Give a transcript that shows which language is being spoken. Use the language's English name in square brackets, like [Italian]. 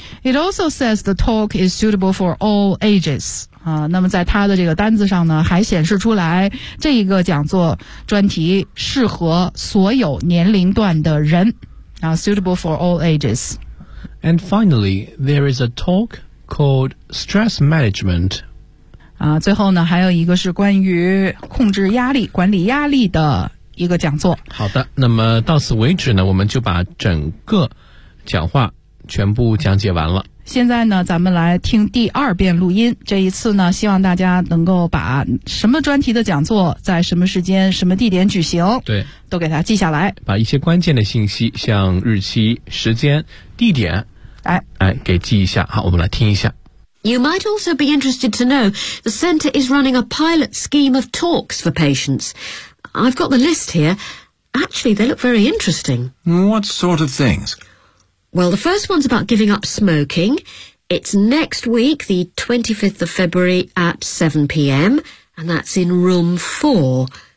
[English] It also says the talk is suitable for all ages. [Chinese] 啊，那么在他的这个单子上呢，还显示出来这一个讲座专题适合所有年龄段的人。 [English] 啊 ，suitable for all ages. And finally, there is a talk called stress management. [Chinese] 啊，最后呢，还有一个是关于控制压力、管理压力的一个讲座。好的，那么到此为止呢，我们就把整个讲话全部讲解完了。现在呢，咱们来听第二遍录音。这一次呢，希望大家能够把什么专题的讲座在什么时间、什么地点举行，对，都给它记下来。把一些关键的信息，像日期、时间、地点，哎，给记一下。好，我们来听一下。 [English] You might also be interested to know the center is running a pilot scheme of talks for patients. I've got the list here. Actually, they look very interesting. What sort of things? Well, the first one's about giving up smoking. It's next week, the 25th of February at 7 p.m, and that's in room 4.